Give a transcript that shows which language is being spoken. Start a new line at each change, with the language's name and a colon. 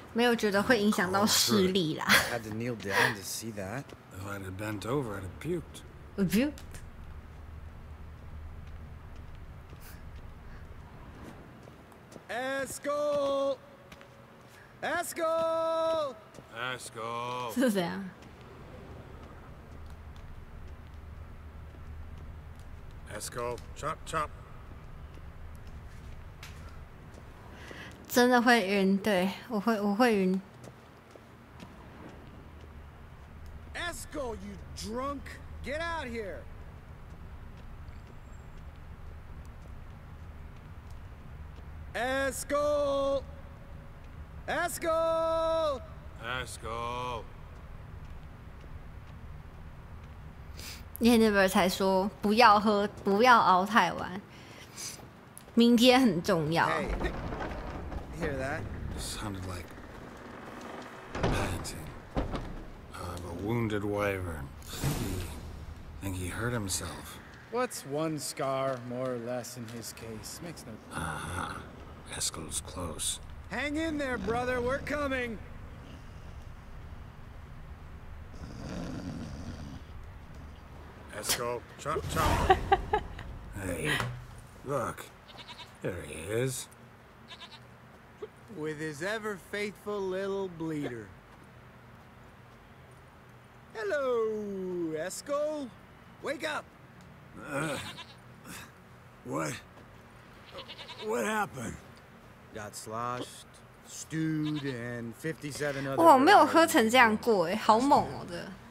Chinese: 没有觉得会影响到视力啦。
English: Had to kneel down to see that. If I'd have bent over, I'd have puked. Puked. Escol! Escol! Let's go.
Chinese: 是怎样？
English: Let's go. Chop, chop.
Chinese: 真的会晕，对我会晕。
English: Escol, you drunk! Get out here! Escol! Escol! Let's go.
Chinese: 𝑬𝑸𝑚𝑺才说不要喝，不要熬太晚，明天很重要。
English: Hey, hear that? Sounded like panting of a wounded wyvern. Think he hurt himself. What's one scar more or less in his case? Makes no. Eskel's close. Hang in there, brother. We're coming. Eskel, chop, chop. Hey, look. There he is. With his ever faithful little bleeder. Hello, Escol. Wake up. What? What happened? Got sloshed, stewed, and 57 other.
Chinese: 哇，我没有喝成这样过哎，好猛哦的。